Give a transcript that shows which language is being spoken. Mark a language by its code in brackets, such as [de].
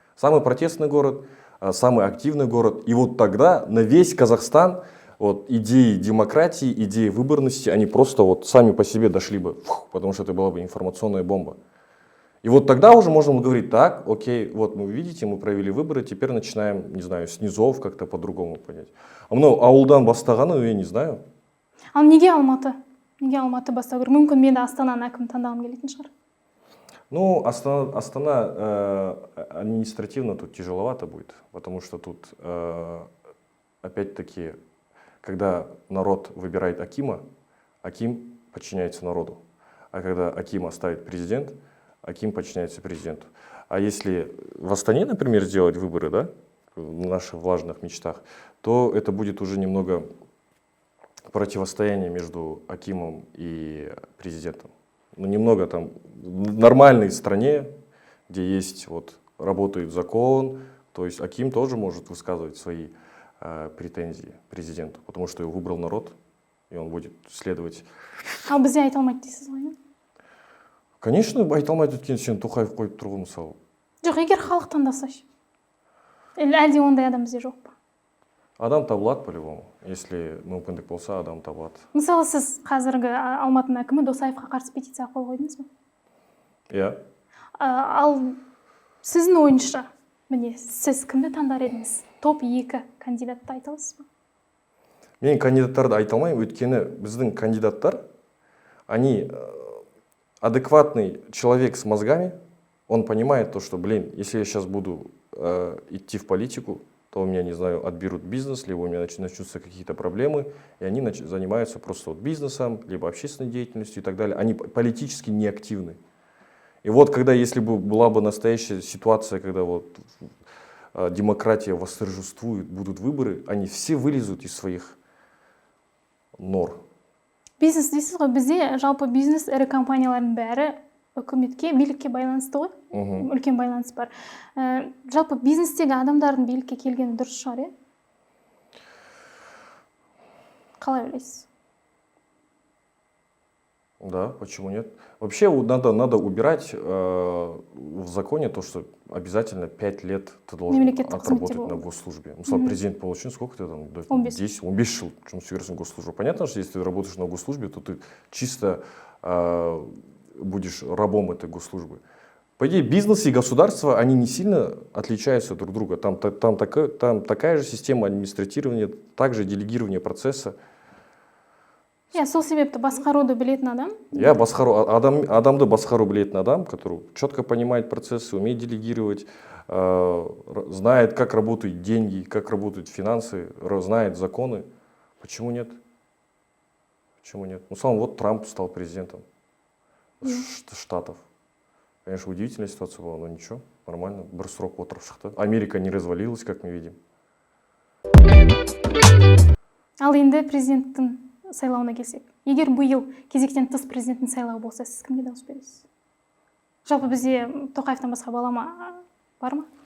[ru] Самый протестный город, самый активный город. И вот тогда на весь Казахстан вот, идеи демократии, идеи выборности, они просто вот сами по себе дошли бы, потому что это была бы информационная бомба. И вот тогда уже можно говорить, так, окей, вот мы видите, мы провели выборы, теперь начинаем, не знаю, с низов как-то по-другому понять. А [kk] мынау ауылдан бастағаны, [ru] я не знаю. [kk] Ал неге Алматы? Неге Алматы бастау керек? Мүмкін мен Астананы әкім таңдағым келетін шығар. [ru] Ну, Астана административно тут тяжеловато будет, потому что тут, опять-таки, когда народ выбирает акима, аким подчиняется народу. А когда акима ставит президент, аким подчиняется президенту. А если в Астане, например, сделать выборы, да, в наших влажных мечтах, то это будет уже немного противостояние между акимом и президентом. Ну, немного там в нормальной стране, где есть, вот, работает закон, то есть аким тоже может высказывать свои претензии президенту, потому что его выбрал народ, и он будет следовать. [kk] А бізде айта алмайды дейсіз ғой? [ru] Конечно, [kk] айта алмайды, өйткені сен Тоқаев қойып тұр ғой, мысалы. Жоқ, егер халық таңдаса ше. Әлде ондай адам бізде жоқ па? Адам табылады [ru] по-любому. Если [kk] мүмкіндік болса, адам табылады. Мысалы, сіз қазіргі Алматының әкімі Досаевқа қарсы петиция қол қойдыңыз ба? Иә. Ал сіздің ойыңызша, міне, сіз кімді таңдар едіңіз? Топ 2 кандидатты айта аласыз ба? Мен кандидаттарды айта алмаймын, өйткені біздің кандидаттар, [ru] они адекватный человек с мозгами, он понимает то, что, блин, если я сейчас буду идти в политику, то у меня, не знаю, отберут бизнес, либо у меня начнутся какие-то проблемы, и они занимаются просто вот бизнесом, либо общественной деятельностью и так далее. Они политически неактивны. И вот когда, если бы была бы настоящая ситуация, когда вот демократия восторжествует, будут выборы, они все вылезут из своих нор. [kk] Бизнес дейсіз ғой, бізде жалпы бизнес ірі компаниялардың бәрі үкіметке, билікке байланысты ғой. Үлкен байланыс бар. Жалпы бизнестегі адамдардың билікке келгені дұрыс шығар, қалай ойлайсыз? [ru] Да, почему нет? Вообще надо убирать в законе то, что обязательно 5 лет ты должен отработать на госслужбе. [kk] Мысалы, [ru] президент получил, сколько ты там? [kk] 10-15 жыл жұмыс істеу [ru] госслужбу. Понятно, что если ты работаешь на госслужбе, то ты чисто будешь рабом этой госслужбы. По идее, бизнес и государство, они не сильно отличаются друг от друга. Там такая же система администрирования, также делегирование процесса. [kk] Сол себепті басқаруды білетін адам? Адамды басқару білетін адам, [ru] который четко понимает процессы, умеет делегировать, знает, как работают деньги, как работают финансы, знает законы. Почему нет? Почему нет? Ну, сам вот Трамп стал президентом Штатов. Конечно, удивительная ситуация была, но ничего, нормально. [kk] Бір срок отырып шықты. [ru] Америка не развалилась, как мы видим. [kk] Ал енді президенттің сайлауына келсек. Егер биыл кезектен тыс президенттің сайлауы болса, сіз кімге дауыс бересіз? Жалпы бізде Тоқаевтан басқа балама бар ма?